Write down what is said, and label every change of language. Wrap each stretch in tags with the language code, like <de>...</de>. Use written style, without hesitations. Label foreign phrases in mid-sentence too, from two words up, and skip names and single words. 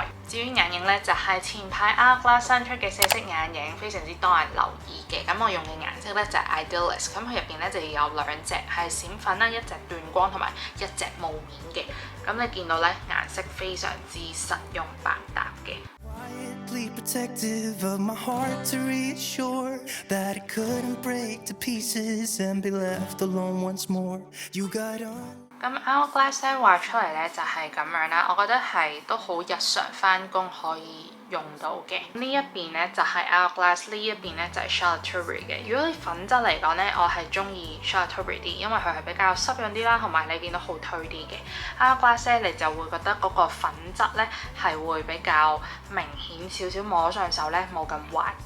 <yue>至於眼影咧就係前排 Hourglass 新出嘅4色眼影，非常之多人留意嘅。咁我用嘅顏色咧就係 Idealist， 咁佢入邊咧就有2隻係閃粉啦，一隻斷光同埋一隻霧面嘅。咁你見到咧顏色非常之實用百搭嘅。</yue> <en>Protective of my heart to reassure that it couldn't break to pieces and be left alone once more. You got on.</en> <yue>咁 Hourglass 咧畫出嚟咧就係咁樣啦，我覺得係都好日常返工可以用到嘅。呢一邊咧就係 Hourglass， 呢一邊咧就係 Charlotte Tilbury 嘅。如果你粉質嚟講咧，我係中意 Charlotte Tilbury 啲，因為佢係比較濕潤啲啦，同埋你見到好推啲嘅。Hourglass 咧你就會覺得嗰個粉質咧係會比較明顯少少，摸上手咧冇咁滑嘅。</yue>